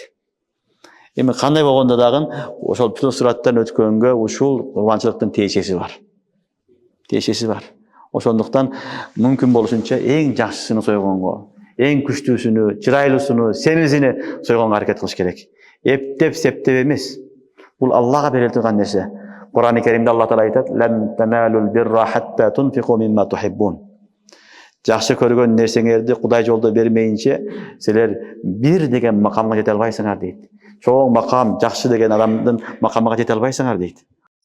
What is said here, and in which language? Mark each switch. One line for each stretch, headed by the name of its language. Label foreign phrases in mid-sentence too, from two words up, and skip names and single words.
Kyrgyz: Эми кандай болгондо дагы ошол бүтүн сураттан өткөнгө ушул курбанчылыктын тиешеси бар. Тиешеси бар. Ошондуктан мүмкүн болушунча эң жакшысын сойгонго, эң күчтүүсүнү, чырайлуусуну, семизини сойгонго аракет кылыш керек. Эптеп, септеп эмес. Бул Аллага бериле турган нерсе. Кур'ан-ы Керимде Алла таала айтат:
Arabic: "لن تنالوا البر حتى تنفقوا مما تحبون."
Kyrgyz: Жакшы көргөн нерсеңерди Кудай жолдо бермейинче силер бир деген макамга жете албайсыңар дейт. Чоң макам, жакшы деген адамдын макамына жете албайсыңар дейт.